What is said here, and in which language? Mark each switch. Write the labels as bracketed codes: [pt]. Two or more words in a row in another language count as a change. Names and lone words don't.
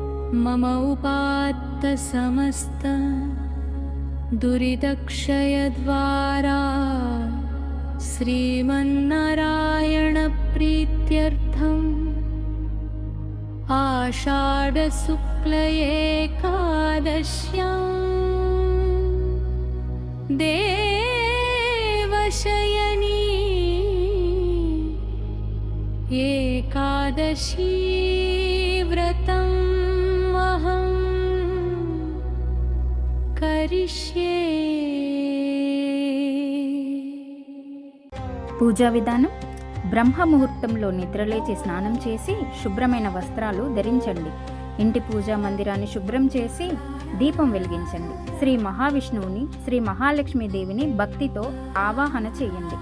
[sa] मम उपात्तसमस्त दुरितक्षयद्वारा श्रीमन्नारायणप्रीत्यर्थम् आषाढशुक्ल एकादश्यां देवशयनी एकादशी व्रतम् अहं करिष्ये। [te] పూజా విధానం: బ్రహ్మ ముహూర్తంలో నిద్రలేచి స్నానం చేసి శుభ్రమైన వస్త్రాలు ధరించండి. ఇంటి పూజా మందిరాన్ని శుభ్రం చేసి దీపం వెలిగించండి. శ్రీ మహావిష్ణువుని, శ్రీ మహాలక్ష్మీదేవిని భక్తితో ఆవాహన చేయండి.